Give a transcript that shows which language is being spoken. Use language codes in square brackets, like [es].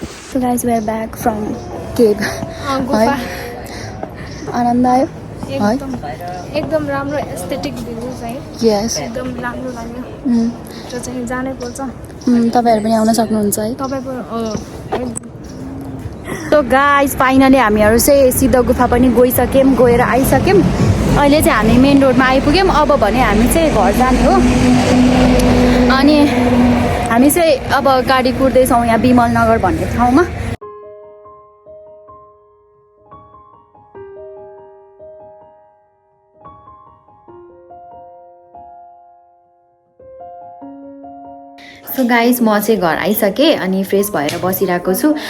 [en] So guys, we are back from cave. [ne] गुफा आनन्द आयो है? एकदम राम्रो एस्थेटिक भ्यू है [en] यस [ne] एकदम राम्रो लाग्यो त्यो चाहिँ जानै पर्छ तपाईँहरू पनि आउन सक्नुहुन्छ है तपाईँको [en] so guys [ne] फाइनली हामीहरू चाहिँ सिद्ध गुफा पनि गइसक्यौँ गएर आइसक्यौँ अहिले चाहिँ हामी मेन रोडमा आइपुग्यौँ अब भने हामी चाहिँ घर जाने हो अनि हामी चाहिँ अब गाडी कुर्दैछौँ यहाँ विमल नगर भन्ने ठाउँमा सो गाइस म चाहिँ घर आइसकेँ अनि फ्रेस भएर बसिरहेको छु